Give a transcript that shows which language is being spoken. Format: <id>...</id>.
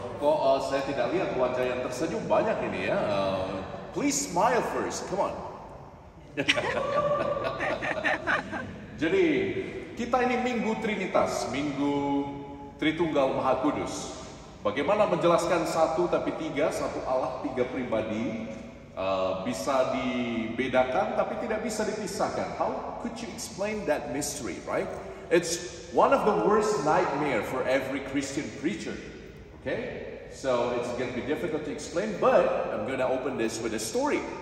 <id>Kok saya tidak lihat wajah yang tersenyum banyak ini ya.</id> <en>Please smile first, come on.</en> <id>Jadi kita ini Minggu Trinitas, Minggu Tritunggal Maha Kudus. Bagaimana menjelaskan satu tapi tiga, satu Allah, tiga pribadi, bisa dibedakan tapi tidak bisa dipisahkan.</id> <en>How could you explain that mystery, right? It's one of the worst nightmare for every Christian preacher. Okay, so it's going to be difficult to explain, but I'm going to open this with a story.</en>